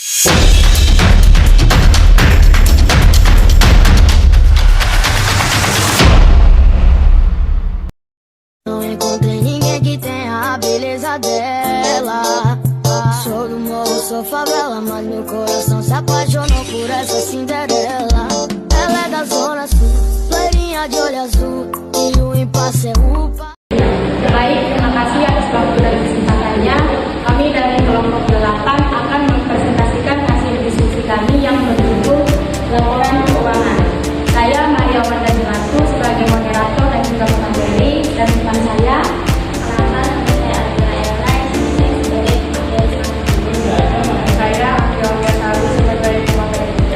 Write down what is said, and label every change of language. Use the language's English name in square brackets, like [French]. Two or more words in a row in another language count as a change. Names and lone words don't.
[Portuguese] Não encontrei ninguém que tenha a beleza dela. Sou do morro, sou favela, mas meu coração se apaixonou por essa Cinderela. Ela é da zona sul, loirinha de olho azul, e o impasse é upa. [Indonesian] Baik, terima kasih atas waktu dan kesempatannya. Kami dari kelompok 8 akan mempresentasikan hasil diskusi kami yang berjudul Laporan Keuangan. Saya Maria Wardani Ratu sebagai moderator dan juga pemateri, dan teman saya saya Anggia Saru sebagai pemateri juga.